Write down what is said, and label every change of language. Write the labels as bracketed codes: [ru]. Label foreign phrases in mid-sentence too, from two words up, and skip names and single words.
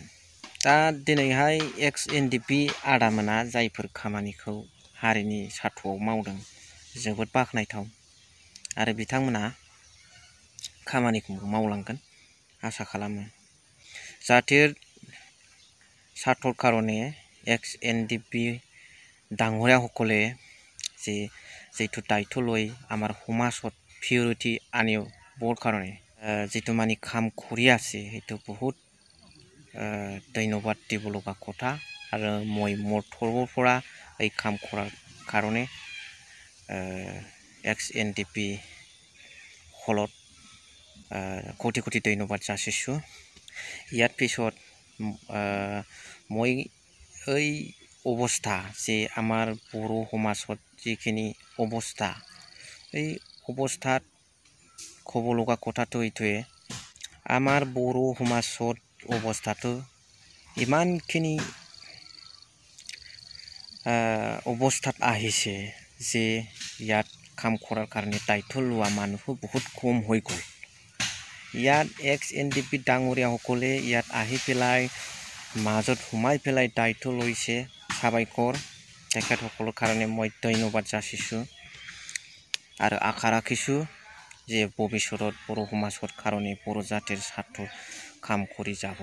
[brx] दा दिनैहाय एक्स एनडिपि आदामोना जायफोर खामानिखौ हारिनि सार्थ'आव मावदों जोबोद बाख्नायथाव आरो बिथांमोना खामानिखौ मावलांगोन आसा खालामो। [as] जाहाथे सार्थৰ কাৰণে एक्स एनडिपि ডাঙৰীয়া সকলে যিটো দায়িত্ব লৈ আমাৰ সমাজত পিউৰিটি আনিবৰ কাৰণে যিটো মানে কাম কৰি আছে সেইটো বহুত ধন্যবাদ দিব লগা কথা। আৰু মই মোৰ তৰফৰ পৰা এই কাম কৰাৰ কাৰণে एक्स एनडिपि হলত কোটি ধন্যবাদ যাচিছোঁ। ইয়াৰ পিছত মই এই অৱস্থা যে আমাৰ बर' সমাজত যিখিনি অৱস্থা এই অৱস্থাত ক'ব লগা কথাটো এইটোৱে, আমাৰ बर' সমাজত অৱস্থাটো ইমানখিনি অৱস্থাত আহিছে যে ইয়াত কাম কৰাৰ কাৰণে দায়িত্ব লোৱা মানুহ বহুত কম হৈ গ'ল। ইয়াত एक्स एनडिपि ডাঙৰীয়া সকলে ইয়াত আহি পেলাই মাজত সোমাই পেলাই দায়িত্ব লৈছে। সাবায়কৰ তেখেতসকলৰ কাৰণে মই ধন্যবাদ যাচিছোঁ আৰু আশা ৰাখিছোঁ যে ভৱিষ্যতত बर' সমাজৰ কাৰণে बर' জাতিৰ স্বাৰ্থ কাম কৰি যাব।